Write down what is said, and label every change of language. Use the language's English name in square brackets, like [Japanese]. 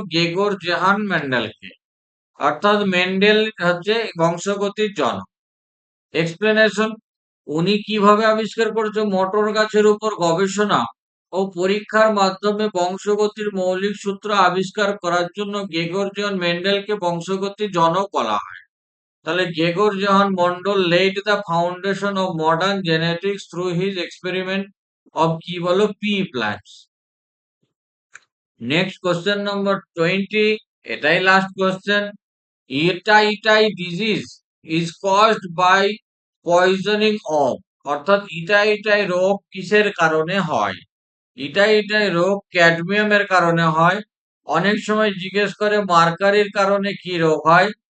[Bangla] গেগর জেহান মেন্ডেলকে। অর্থাৎ মেন্ডেল হচ্ছে বংশগতির জনক। এক্সপ্লেনেশন, উনি কিভাবে আবিষ্কার করেছে? মটর গাছের উপর গবেষণা ও পরীক্ষার মাধ্যমে বংশগতির মৌলিক সূত্র আবিষ্কার করার জন্য গেগর জোহান মেন্ডেলকে বংশগতির জনক বলা হয়। [English] তাহলে Gregor Johann Mendel laid the foundation of modern genetics through his experiment of [Bangla] কি বলো? [English] Pea plants. Next question number 20, এটাই last question. Itai disease is caused by poisoning of, [Bangla] অর্থাৎ ইটাই রোগ কিসের কারণে হয়? ইটাই রোগ ক্যাডমিয়ামের কারণে হয়। অনেক সময় জিজ্ঞেস করে মার্কারির কারণে কি রোগ হয়?